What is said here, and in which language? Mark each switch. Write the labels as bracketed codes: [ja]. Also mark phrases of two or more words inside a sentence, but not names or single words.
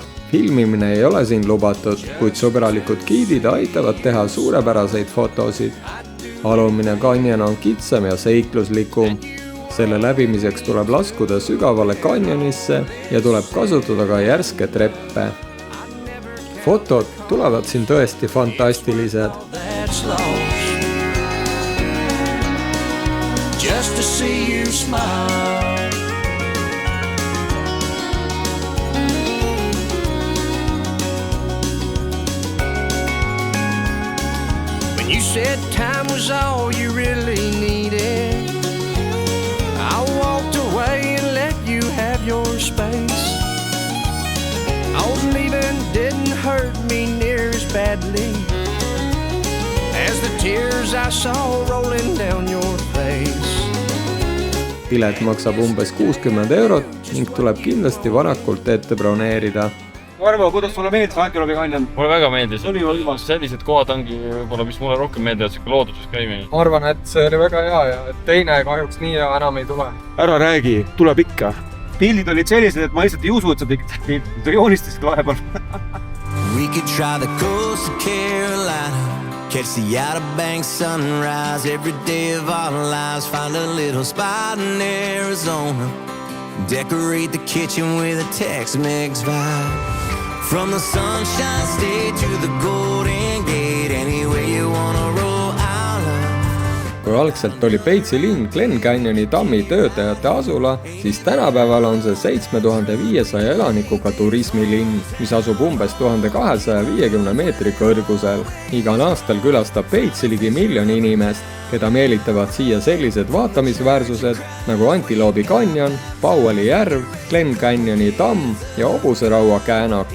[et] Filmimine ei ole siin lubatud, kuid sõbralikud giidid aitavad teha suurepäraseid fotosid. Alumine kanjon on kitsam ja seikluslikum. Selle läbimiseks tuleb laskuda sügavale kanjonisse ja tuleb kasutada ka järske treppe. Fotod tulevad siin tõesti fantastilised. [en] Just to see you smile. When you said time was all you really needed, I walked away and let you have your space. I was leaving didn't hurt me near as badly as the tears I saw rolling down your face. [et] Pilet maksab umbes 60 eurot ning tuleb kindlasti varakult ette broneerida. Arvo, kuidas sulle meeldis Antiloopi kanjon? Mulle väga meeldis. Sellised kohad ongi võib-olla, mis mulle rohkem meeldivad, siuke looduses käimine. Ma arvan, et see oli väga hea ja teine kahjuks nii hea enam ei tule. Ära räägi, tuleb ikka. Pildid olid sellised, et ma lihtsalt ei usu, et sa tegid joonistasid vahepeal. [en] We could try the coast of Carolina, catch the Outer Banks sunrise every day of our lives, find a little spot in Arizona, decorate the kitchen with a Tex-Mex vibe. From the Sunshine State to the Golden Gate, anywhere you wanna roll out of. [et] Kui algselt oli Peitsi linn Glen Canyoni tammi töötajate asula, siis tänapäeval on see 7500 elanikuga turismilinn, mis asub umbes 1250 meetri kõrgusel. Igal aastal külastab Peitsi ligi 1 000 000 inimest, keda meelitavad siia sellised vaatamisväärsused nagu Antiloopi kanjon, Powelli järv, Glen Canyoni tamm ja Hobuseraua käänak.